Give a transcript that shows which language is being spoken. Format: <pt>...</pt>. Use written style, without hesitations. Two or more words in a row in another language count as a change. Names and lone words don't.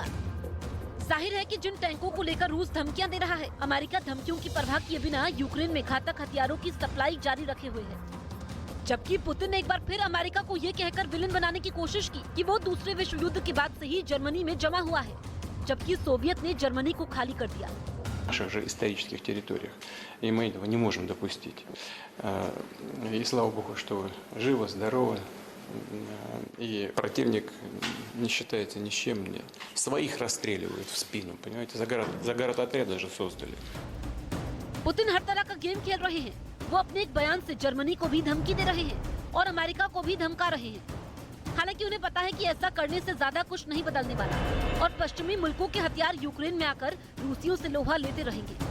<hi>जाहिर है कि जिन टैंकों को लेकर रूस धमकियां दे रहा है, अमेरिका धमकियों की परवाह किए बिना यूक्रेन में घातक हथियारों की सप्लाई जारी रखे हुए है। जबकि पुतिन ने एक बार फिर अमेरिका को ये कहकर विलेन बनाने की कोशिश की कि वो दूसरे विश्व युद्ध के बाद से ही जर्मनी में जमा हुआ है, जबकि सोवियत ने जर्मनी को खाली कर दिया।</hi> <ru>наших же исторических территориях. И мы этого не можем допустить. И слава Богу, что вы живы, здоровы. И противник не считается ни с чем. Своих расстреливают в спину, понимаете? Заградотряд даже создали.</ru> <hi>पुतिन हर तरह का गेम खेल रहे हैं। वो अपने एक बयान से जर्मनी को भी धमकी दे रहे हैं और अमेरिका को भी धमका रहे हैं। हालांकि उन्हें पता है कि ऐसा करने से ज्यादा कुछ नहीं बदलने वाला और पश्चिमी मुल्कों के हथियार यूक्रेन में आकर रूसियों से लोहा लेते रहेंगे।</hi>